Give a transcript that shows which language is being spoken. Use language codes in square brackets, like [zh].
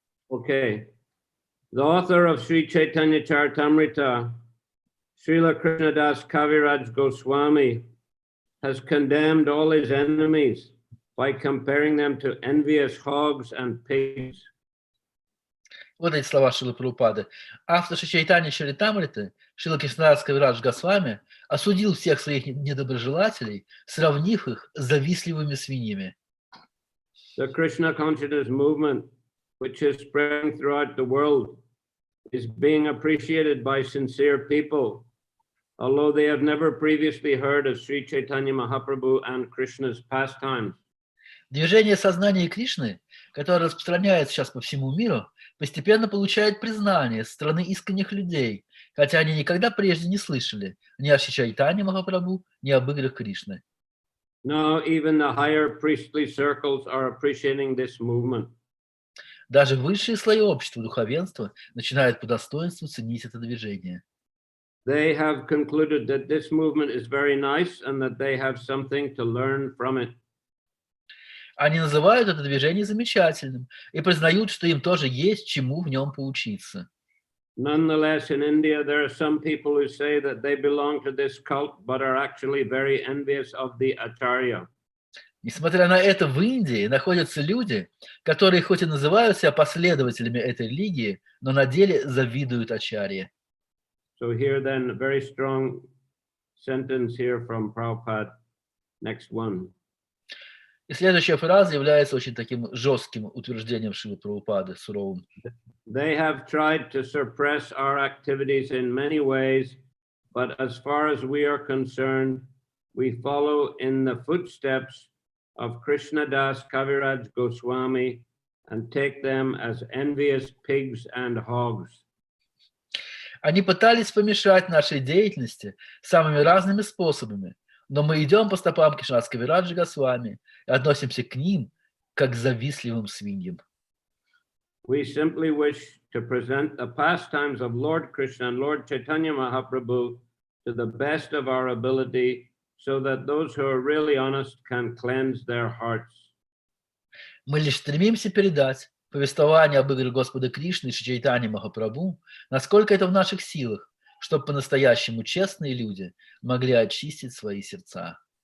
[en] Okay. The author of Sri Chaitanya Charitamrita, Srila Krishnadas Kaviraj Goswami, has condemned all his enemies by comparing them to envious hogs and pigs. [ru] Вот эти слова Шрилы Прабхупады. Автор Шри Чайтаньи Чаритамриты, Шрила Кришнадас Кавирадж Госвами, осудил всех своих недоброжелателей, сравнив их с завистливыми свиньями. [en] The Krishna consciousness movement, which is spreading throughout the world, is being appreciated by sincere people, although they have never previously heard of Sri Chaitanya Mahaprabhu and Krishna's pastimes. [ru] Движение сознания Кришны, которое распространяется сейчас по всему миру, постепенно получает признание со стороны искренних людей, хотя они никогда прежде не слышали ни о Шри Чайтанье Махапрабху, ни об играх Кришны. [en] Now even the higher priestly circles are appreciating this movement. [ru] Даже высшие слои общества, духовенства начинают по достоинству ценить это движение. [en] They have concluded that this movement is very nice and that they have something to learn from it. [ru] Они называют это движение замечательным и признают, что им тоже есть чему в нем поучиться. [en] Nonetheless, in India, there are some people who say that they belong to this cult, but are actually very envious of the Acharya. [ru] Несмотря на это, в Индии находятся люди, которые хоть и называют себя последователями этой религии, но на деле завидуют ачарье. [en] So here then, a very strong sentence here from Prabhupada. Next one. [ru] И следующая фраза является очень таким жестким утверждением Шрилы Прабхупады, суровым. [en] They have tried to suppress our activities in many ways, but as far as we are concerned, we follow in the footsteps of Krishnadas Kaviraj Goswami and take them as envious pigs and hogs. [ru] Они пытались помешать нашей деятельности самыми разными способами, но мы идем по стопам Кришнадаса Кавираджа Госвами и относимся к ним как к завистливым свиньям. [en] We simply wish to present the pastimes of Lord Krishna and Lord Chaitanya Mahaprabhu to the best of our ability, so that those who are really honest can cleanse their hearts. [ru] Мы лишь стремимся передать повествование об играх Господа Кришны и Чайтаньи Махапрабху, насколько это в наших силах, чтобы по-настоящему честные люди могли очистить свои сердца.